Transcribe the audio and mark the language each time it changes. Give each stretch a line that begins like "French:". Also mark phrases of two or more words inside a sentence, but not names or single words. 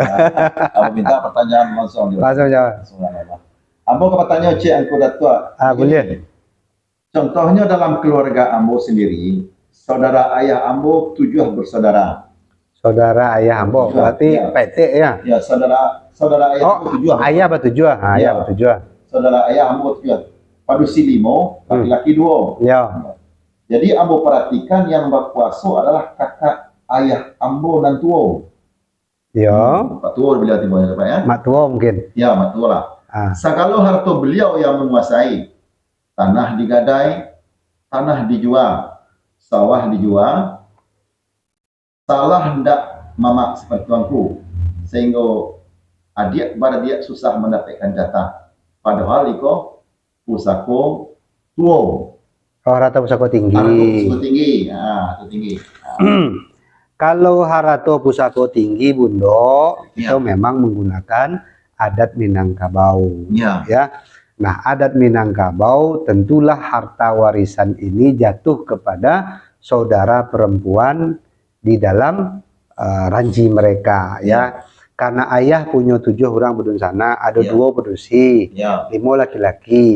Indonesian: Aku minta pertanyaan langsung. Langsung jawab.
Minangkabau: Ambo ke pertanyaan Cik Angku Datuk.
Indonesian: Boleh. Contohnya dalam keluarga Ambo sendiri, saudara ayah Ambo 7 bersaudara. Saudara ayah Ambo, berarti PT ya? Ya, saudara ayah Ambo 7. Ayah bertujuh. Ayah bertujuh. Saudara ayah Ambo 7. Padusi 5, laki-laki 2. Ya. Jadi Ambo perhatikan yang berkuasa adalah kakak ayah Ambo dan tua. Ya. Pak tua bila tiba-tiba Pak ya? Mak tua mungkin. Ya, mak tua lah. Sakalau harta beliau yang menguasai, tanah digadai, tanah dijual, sawah dijual, salah hendak mamak seperti tuanku, sehingga adik pada dia susah mendapatkan jatah.
Minangkabau: Padahal iko pusako tua. Harata pusako tinggi. Pusako tinggi. Itu tinggi. Kalau harato pusako tinggi, Bundo,
Indonesian: itu memang menggunakan adat Minangkabau. Ya. Ya. Nah, adat Minangkabau tentulah harta warisan ini jatuh kepada saudara perempuan di dalam ranji mereka, ya. Karena ayah punya 7 orang bedunsana, ada 2 bedusi, 5 laki-laki.